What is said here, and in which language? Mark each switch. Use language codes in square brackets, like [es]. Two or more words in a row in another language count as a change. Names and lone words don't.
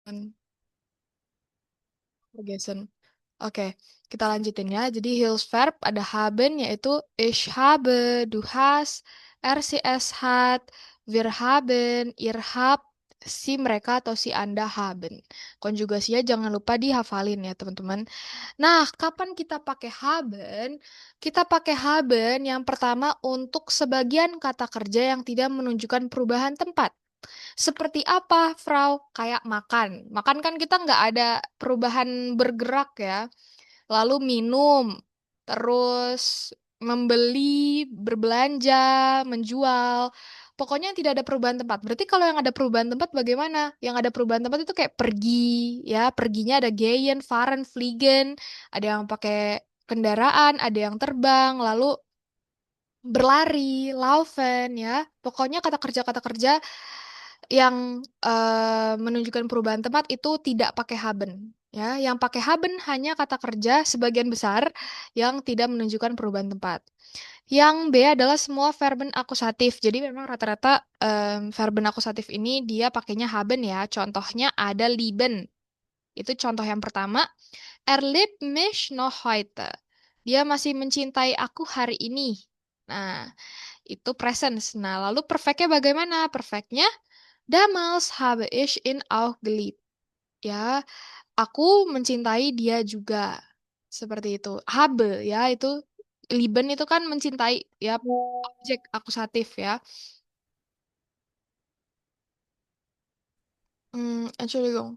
[de] Vergessen. [id] Oke, kita lanjutin ya. Jadi Hills verb ada haben yaitu [de] ich habe, du hast, es hat, wir haben, ihr habt, [id] si mereka atau si Anda haben. Konjugasinya jangan lupa dihafalin ya teman-teman. Nah, kapan kita pakai haben? Kita pakai haben yang pertama untuk sebagian kata kerja yang tidak menunjukkan perubahan tempat. Seperti apa, Frau? Kayak makan. Makan kan kita nggak ada perubahan bergerak ya. Lalu minum, terus membeli, berbelanja, menjual. Pokoknya tidak ada perubahan tempat. Berarti kalau yang ada perubahan tempat bagaimana? Yang ada perubahan tempat itu kayak pergi, ya. Perginya ada [de] gehen, fahren, fliegen. [id] Ada yang pakai kendaraan, ada yang terbang, lalu berlari, laufen, ya. Pokoknya kata kerja yang menunjukkan perubahan tempat itu tidak pakai haben. Ya, yang pakai haben hanya kata kerja sebagian besar yang tidak menunjukkan perubahan tempat. Yang B adalah semua verben akusatif. Jadi memang rata-rata verben akusatif ini dia pakainya haben ya. Contohnya ada lieben. Itu contoh yang pertama. [de] Er liebt mich noch heute. [id] Dia masih mencintai aku hari ini. Nah, itu presence. Nah, lalu perfectnya bagaimana? [de] Perfectnya damals habe ich ihn auch geliebt. [id] Ya, aku mencintai dia juga. Seperti itu. Habe ya, itu lieben itu kan mencintai ya objek akusatif ya. [de] Entschuldigung.